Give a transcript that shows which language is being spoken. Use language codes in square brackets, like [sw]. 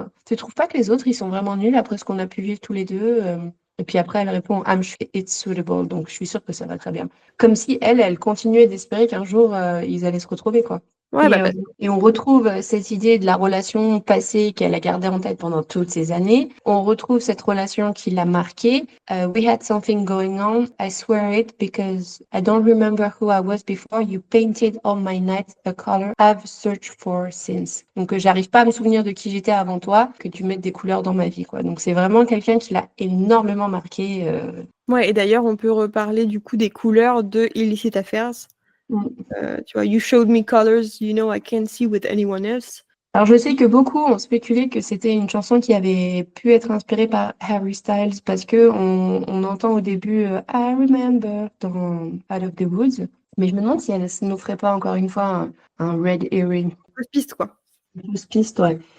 [fr] Tu trouves pas que les autres, ils sont vraiment nuls après ce qu'on a pu vivre tous les deux? Et puis après, elle répond [en] I'm sure it's suitable. [fr] Donc, je suis sûre que ça va très bien. Comme si elle continuait d'espérer qu'un jour, ils allaient se retrouver, quoi. Ouais, Et on retrouve cette idée de la relation passée qu'elle a gardée en tête pendant toutes ces années. On retrouve cette relation qui l'a marquée. [en] We had something going on. I swear it because I don't remember who I was before. You painted all my nights a color I've searched for since. [fr] Donc, j'arrive pas à me souvenir de qui j'étais avant toi, que tu mettes des couleurs dans ma vie, quoi. Donc, c'est vraiment quelqu'un qui l'a énormément marqué. Ouais, et d'ailleurs, on peut reparler du coup des couleurs de Illicit Affairs. Tu vois, [en] You showed me colors, you know I can't see with anyone else. [fr] Alors, je sais que beaucoup ont spéculé que c'était une chanson qui avait pu être inspirée par Harry Styles parce que on entend au début I Remember dans Out of the Woods, mais je me demande si elle ne nous ferait pas encore une fois un red herring. Fausse piste, quoi. Fausse piste, ouais.